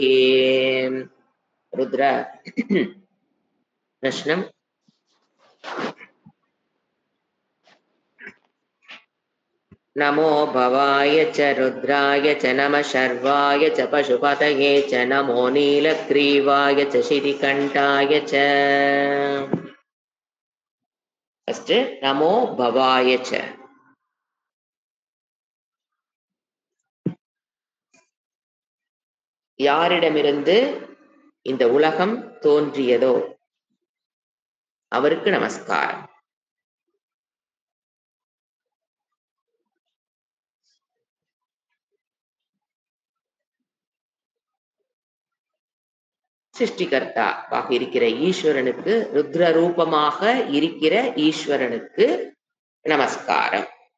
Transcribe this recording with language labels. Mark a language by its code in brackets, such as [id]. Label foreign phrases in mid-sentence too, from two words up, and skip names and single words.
[sa] रुद्र प्रश्नम् नमो भवाय च रुद्राय च नमः शर्वाय च पशुपतये च नमो नीलग्रीवाय च शितिकण्ठाय च। फर्स्ट नमो भवाय च। [ta] யாரிடமிருந்து இந்த உலகம் தோன்றியதோ அவருக்கு நமஸ்காரம். சிருஷ்டிகர்த்தாவாக இருக்கிற ஈஸ்வரனுக்கு, ருத்ர ரூபமாக இருக்கிற ஈஸ்வரனுக்கு நமஸ்காரம்.